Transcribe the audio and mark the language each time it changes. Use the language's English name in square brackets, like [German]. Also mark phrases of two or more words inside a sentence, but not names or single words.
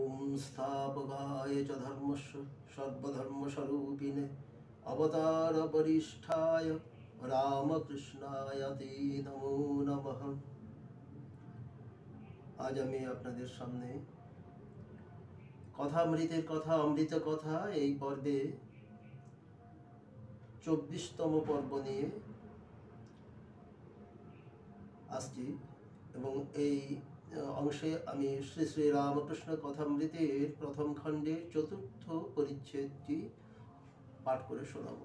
[Sanskrit] संस्थापकाय च धर्मस्य सर्वधर्मस्वरूपिणे अवतारवरिष्ठाय रामकृष्णाय ते नमो नमः। [Bangla] आज আমি আপনাদের সামনে কথামৃতের কথা অমৃত কথা এই পর্বে 24তম পর্ব নিয়ে আসছি এবং এই অংশে আমি শ্রী শ্রী রামকৃষ্ণ কথামৃতের প্রথম খণ্ডে চতুর্থ পরিচ্ছেদটি পাঠ করে শোনাবো।